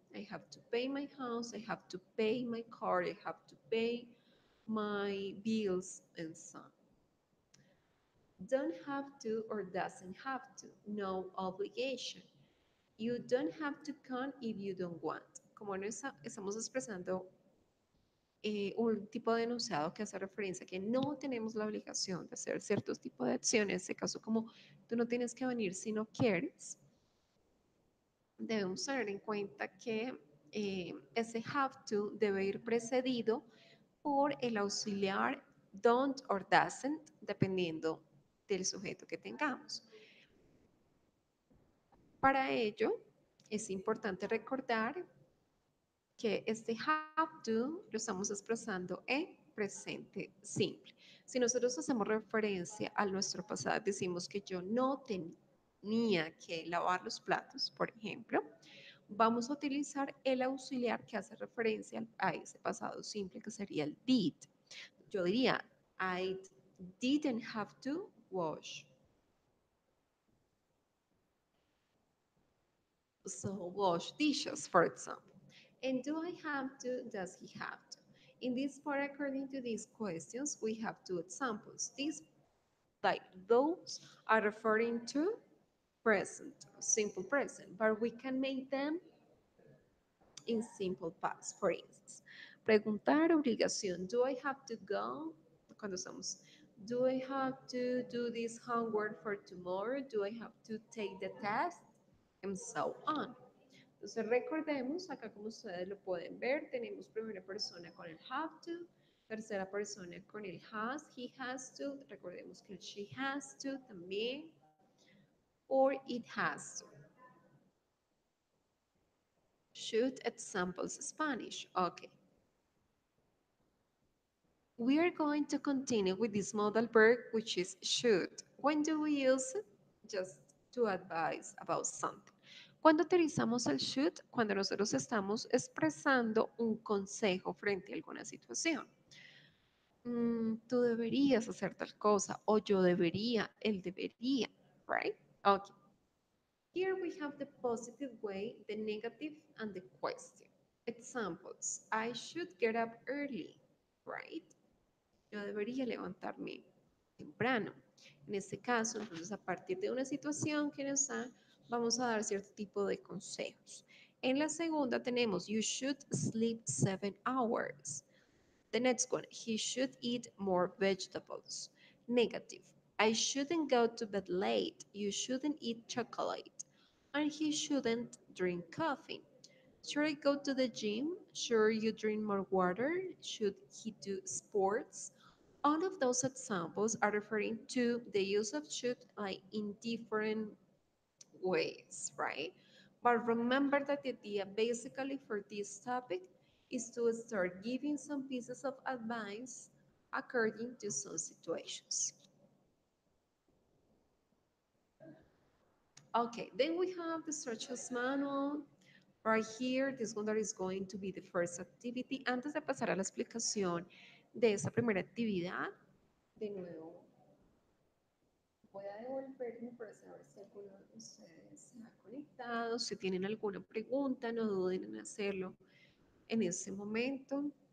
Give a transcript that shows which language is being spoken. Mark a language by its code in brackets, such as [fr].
[en] I have to pay my house, I have to pay my car, I have to pay my bills and so on. Don't have to or doesn't have to, no obligation. You don't have to come if you don't want. [es] Como no estamos expresando un tipo de enunciado que hace referencia a que no tenemos la obligación de hacer ciertos tipos de acciones, en este caso como tú no tienes que venir si no quieres, debemos tener en cuenta que ese have to debe ir precedido por el auxiliar [en] don't or doesn't, [es] dependiendo del sujeto que tengamos. Para ello, es importante recordar que este have to lo estamos expresando en presente simple. Si nosotros hacemos referencia a nuestro pasado, decimos que yo no tenía que lavar los platos, por ejemplo, vamos a utilizar el auxiliar que hace referencia a ese pasado simple que sería el did. Yo diría, [en] I didn't have to wash. So wash dishes, for example. And do I have to? Does he have to? In this part, according to these questions, we have two examples. These, like those, are referring to present, simple present, but we can make them in simple past. For instance, [es] preguntar, obligación. [en] Do I have to go? [es] Cuando estamos, [en] do I have to do this homework for tomorrow? Do I have to take the test? And so on. [es] Entonces recordemos, acá como ustedes lo pueden ver, tenemos primera persona con el have to, tercera persona con el has, [en] he has to, [es] recordemos que el [en] she has to [es] también, [en] or it has to. Should examples Spanish. Okay. We are going to continue with this modal verb, which is should. When do we use it? Just to advise about something. [es] Cuando utilizamos el should, cuando nosotros estamos expresando un consejo frente a alguna situación. Tú deberías hacer tal cosa, o yo debería, él debería, right? [en] Okay. Here we have the positive way, the negative, and the question. Examples. I should get up early, right? [es] Yo debería levantarme temprano. En este caso, entonces, a partir de una situación que nos da, vamos a dar cierto tipo de consejos. En la segunda tenemos, [en] you should sleep 7 hours. The next one, he should eat more vegetables. Negative, I shouldn't go to bed late. You shouldn't eat chocolate. And he shouldn't drink coffee. Should I go to the gym? Should you drink more water? Should he do sports? All of those examples are referring to the use of should like in different ways, right? But remember that the idea basically for this topic is to start giving some pieces of advice according to some situations. Okay, then we have the instructions manual. Right here, this one that is going to be the first activity. [es] Antes de pasar a la explicación de esta primera actividad, de nuevo, voy a devolverme para saber si alguno de ustedes se ha conectado. Si tienen alguna pregunta, no duden en hacerlo en ese momento.